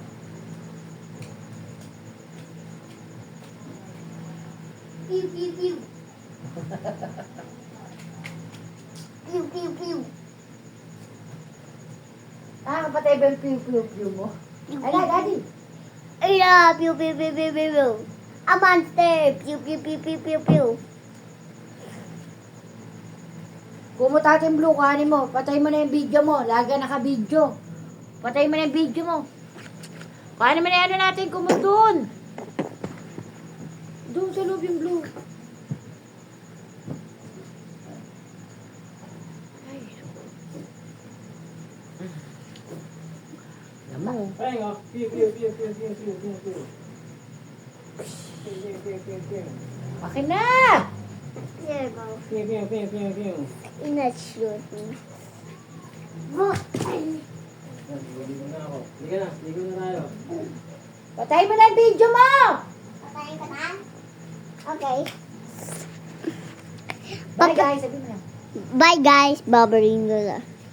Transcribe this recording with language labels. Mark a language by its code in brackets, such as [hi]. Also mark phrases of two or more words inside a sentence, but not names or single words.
[tl] Pew, pew, pew. Pew, pew, pew. Kapatay ba yung pew mo? Ay na, Daddy. Ay na, pew, pew, pew, pew, pew, pew. [en] A monster. Pew, pew, pew, pew, pew, pew. [tl] Kumutatin blue, kuhanin mo. Patay mo na yung video mo. Lagi naka-video. Patay mo na yung video mo. Kuhanin mo na ano natin kumot doon. Doon sa loob yung blue. Ay. Naman. Ayun o. Pew, pew, pew, pew, pew, pew, pew, pew. Pew, pew, pew, pew, pew. Akin na! [en] There you go. Pew, pew, pew, pew, pew. In that shooting. Look. [tl] Ligo na ako. Ligo na. Ligo na tayo. Patay mo na yung video mo! Patayin ka na? Okay. [en] Bye guys, [tl] sabi mo na. [en] Bye guys. [tl] Babaring ko na.